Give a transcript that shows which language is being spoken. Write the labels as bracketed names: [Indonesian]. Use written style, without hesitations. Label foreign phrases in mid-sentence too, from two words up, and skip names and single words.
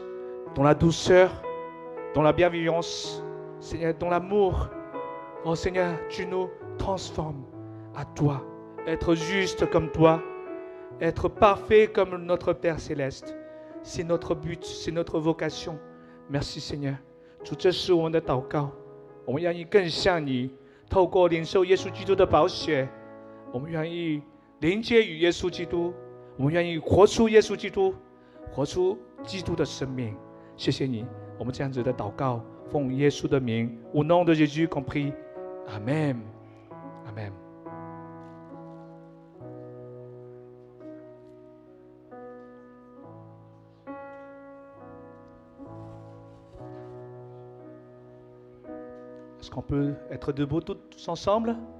[French] Dans la douceur, dans la bienveillance, Seigneur, dans l'amour. Oh Seigneur, tu nous transformes à toi. Être juste comme toi, être parfait comme notre Père Céleste. C'est notre but, c'est notre vocation. Merci Seigneur. [Chinese] 主，这是我们的祷告， 我们愿意更像你，透过领受耶稣基督的宝血，我们愿意连接与耶稣基督，我们愿意活出耶稣基督，活出基督的生命。谢谢你，我们这样子的祷告，奉耶稣的名 ， [French] au nom de Jésus qu'on prie. Amen. Amen. Est-ce qu'on peut être debout tous ensemble?